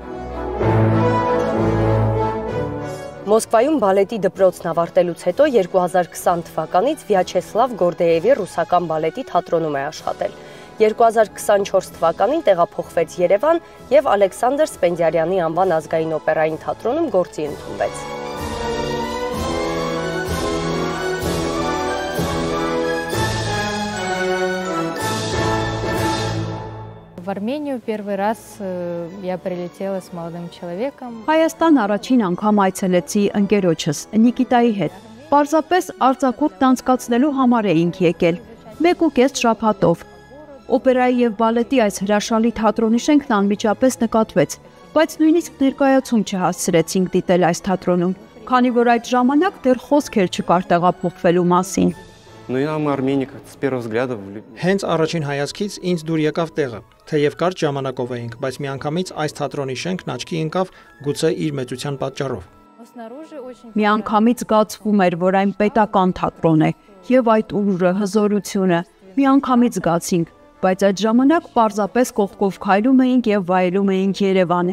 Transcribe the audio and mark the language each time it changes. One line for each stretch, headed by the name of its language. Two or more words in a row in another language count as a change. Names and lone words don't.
Armenian: Մոսկվայում բալետի դպրոցն ավարտելուց հետո 2020 թվականից Վյաչեսլավ Գորդեևի ռուսական բալետի թատրոնում է աշխատել։ 2024 թվականին տեղափոխվեց Երևան եւ Ալեքսանդր Սպենդիարյանի անվան ազգային օպերային թատրոնում գործի ընդունվեց։
Russian: в Армению первый раз я прилетела с молодым человеком.
Armenian: Հայաստան առաջին անգամ այցելեցի ընկերոջս Նիկիտայի հետ։ Պարզապես արձակուրդն անցկացնելու համար էինք եկել, 1.5 շաբաթով։ Օպերայի եւ բալետի այս հրաշալի թատրոնի շենքն անմիջապես նկատվեց, բայց նույնիսկ ներկայացում չհասցրեցինք դիտել այս թատրոնում, քանի որ այդ ժամանակ դեռ խոսք էլ չկար տեղափոխվելու մասին։
Russian: Но и нам Армения как-то с первого взгляда влюбилась.
Armenian: Հենց առաջին հայացքից ինձ դուր եկավ տեղը, թեև կարճ ժամանակով էինք, բայց միանգամից այս թատրոնի շենքն աչքի ընկավ գուցե իր մեծության պատճառով։ Միանգամից զգացվում էր, որ այն պետական թատրոն է, եւ այդ ուժը, հզորությունը միանգամից զգացինք, բայց այդ ժամանակ պարզապես կողքով քայլում էինք եւ վայելում էինք Երևանը։